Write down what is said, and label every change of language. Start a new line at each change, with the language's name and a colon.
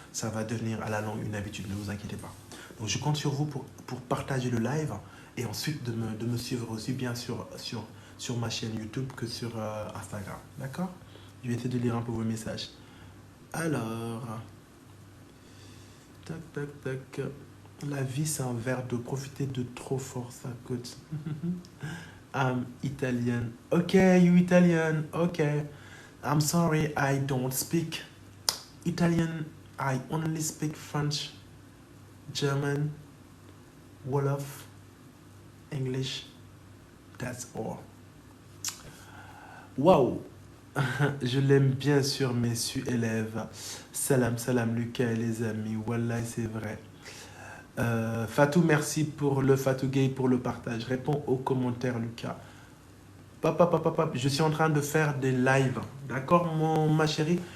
French: Ça va devenir à la longue une habitude, ne vous inquiétez pas. Donc je compte sur vous pour partager le live et ensuite de me suivre aussi bien sur ma chaîne YouTube que sur Instagram. D'accord? Je vais essayer de lire un peu vos messages. Alors, tac, tac, tac. La vie, c'est un verre d'eau. Profitez de trop fort, ça coûte.
English: I'm Italian. Okay, you Italian. Okay. I'm sorry, I don't speak Italian. I only speak French, German, Wolof, English. That's all. Wow.
French: Je l'aime bien sûr, messieurs élèves. Salam, salam, Lucas et les amis. Wallah, c'est vrai. Fatou, merci pour le Fatou Gay pour le partage. Réponds aux commentaires, Lucas. Papa, je suis en train de faire des lives. D'accord, ma chérie?